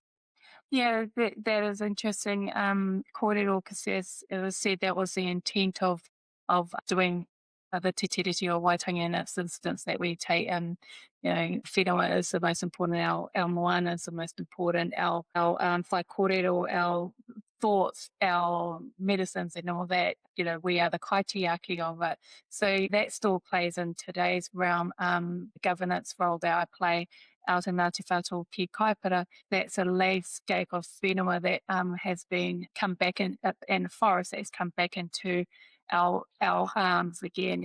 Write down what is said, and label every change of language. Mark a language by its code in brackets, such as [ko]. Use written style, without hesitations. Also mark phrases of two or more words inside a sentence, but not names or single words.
[en] Yeah, that is interesting. Kōrero, because it was said that was the intent of doing the Te Tiriti o Waitangi in this instance, that we take, whenua is the most important, our moana is the most important, our [mi] whai kōrero, [en] our thoughts, our medicines and all that, we are the kaitiaki of it. So that still plays in today's realm, governance role that I play out in Ngāti Whātua ki Kaipara. That's a landscape of whenua that has been come back in, and forest that has come back into our arms again.